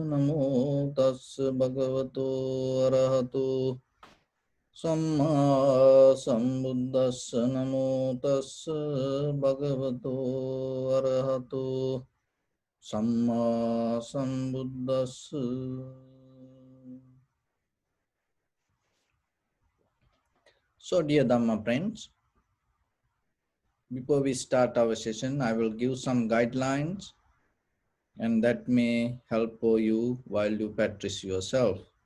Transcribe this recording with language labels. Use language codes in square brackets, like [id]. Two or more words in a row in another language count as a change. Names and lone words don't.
[pi] Namo tassa bhagavato arahato samma sambuddhassa. Namo tassa bhagavato arahato samma sambuddhassa. [en] So, dear Dhamma friends, before we start our session, I will give some guidelines and that may help you while you practice yourself.